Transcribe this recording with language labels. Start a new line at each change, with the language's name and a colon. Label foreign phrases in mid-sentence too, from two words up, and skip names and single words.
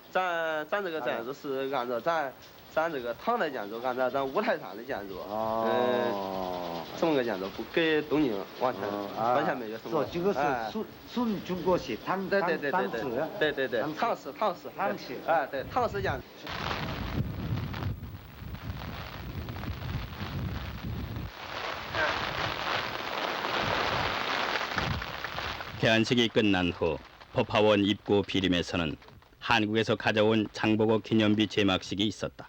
Chinese: 咱这个建筑是按照咱这个唐代建筑，按照咱五台山的建筑。这么个建筑不跟东京完全没有什么。这个是纯中国式唐式。对，唐式。对，唐式建筑。
Korean: 개안식이 끝난 후 법화원 입구 비림에서는 한국에서 가져온 장보고 기념비 제막식이 있었다.